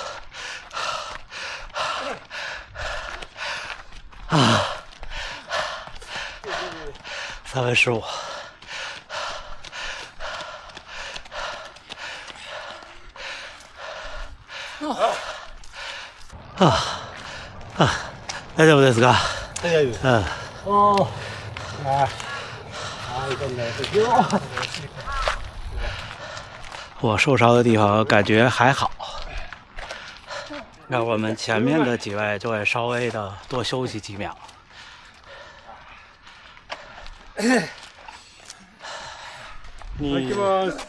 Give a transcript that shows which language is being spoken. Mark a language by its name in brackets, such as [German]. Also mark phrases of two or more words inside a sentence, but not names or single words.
[Chinese] 啊，3分15。 [Japanese] 大丈夫ですか？大丈夫です。嗯。おー。いかんないですよ。 [Chinese] 我受伤的地方感觉还好，那我们前面的几位就会稍微的多休息几秒。 [Japanese] 行きます。